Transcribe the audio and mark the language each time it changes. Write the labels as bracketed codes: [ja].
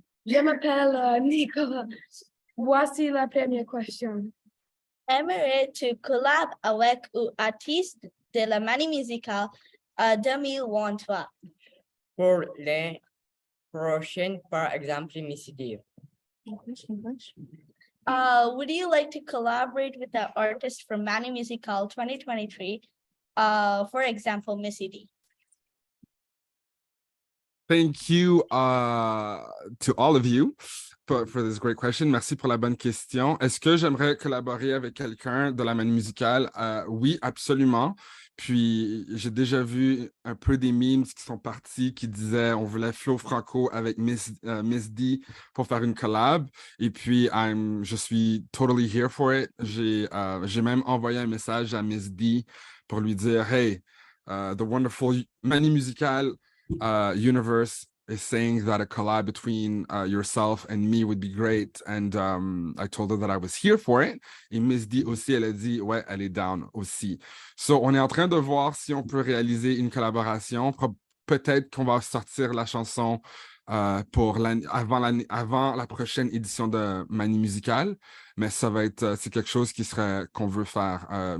[fr] Je m'appelle Nicolas. Voici la première question. Aimerais-tu collaborer avec un artiste de la Manie musicale 2023? Pour les prochaines, par exemple, Mississippi. [en] Would you like to collaborate with an artist from Manie Musical 2023? For example, Missy D. Thank you to all of you for this great question. [fr] Merci pour la bonne question. Est-ce que j'aimerais collaborer avec quelqu'un de la Manie musicale? Oui, absolument. Puis, j'ai déjà vu un peu des memes qui sont partis qui disaient on voulait FLO Franco avec Miss D pour faire une collab. Et puis, je suis [en] totally here for it. [fr] J'ai même envoyé un message à Miss D pour lui dire, [en] hey, the wonderful Manie musicale universe is saying that a collab between yourself and me would be great. And I told her that I was here for it. [fr] Et Miss D aussi, elle a dit, ouais, elle est down aussi. So, on est en train de voir si on peut réaliser une collaboration. Peut-être qu'on va sortir la chanson pour avant la prochaine édition de Manie musicale. Mais ça va être, c'est quelque chose qu'on veut faire.